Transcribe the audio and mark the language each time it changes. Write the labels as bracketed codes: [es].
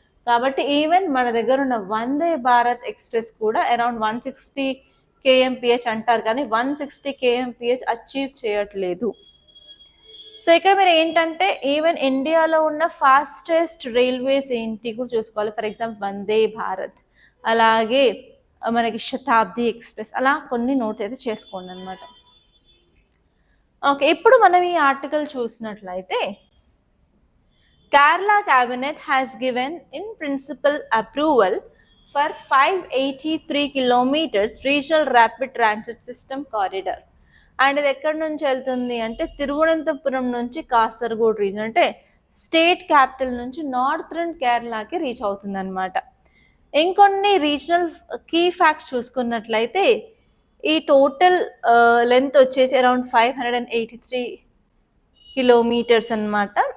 [te] కాబట్టి ఈవెన్ మన దగ్గర ఉన్న వందే భారత్ ఎక్స్ప్రెస్ కూడా అరౌండ్ 160 kmph అంటారు, కానీ 160 kmph అచీవ్ చేయట్లేదు. సో ఇక్కడ మీరు ఏంటంటే ఈవెన్ ఇండియాలో ఉన్న ఫాస్టెస్ట్ రైల్వేస్ ఏంటి కూడా చూసుకోవాలి. ఫర్ ఎగ్జాంపుల్ వందే భారత్, అలాగే మనకి శతాబ్ది ఎక్స్ప్రెస్, అలా కొన్ని నోట్స్ అయితే చేసుకోండి అనమాట. ఓకే, ఇప్పుడు మనం ఈ ఆర్టికల్ చూసినట్లయితే [en] Kerala cabinet has given in principle approval for 583 kilometers regional rapid transit system corridor. [te] And ఇది ఎక్కడి నుంచి వెళ్తుంది అంటే తిరువనంతపురం నుంచి కాసర్గోడ్ రీజన్, అంటే స్టేట్ క్యాపిటల్ నుంచి నార్థరన్ కేరళకి రీచ్ అవుతుంది అనమాట. ఇంకొన్ని రీజనల్ కీ ఫ్యాక్ట్స్ చూసుకున్నట్లయితే ఈ టోటల్ లెంత్ వచ్చేసి అరౌండ్ 583 కిలోమీటర్స్ అనమాట.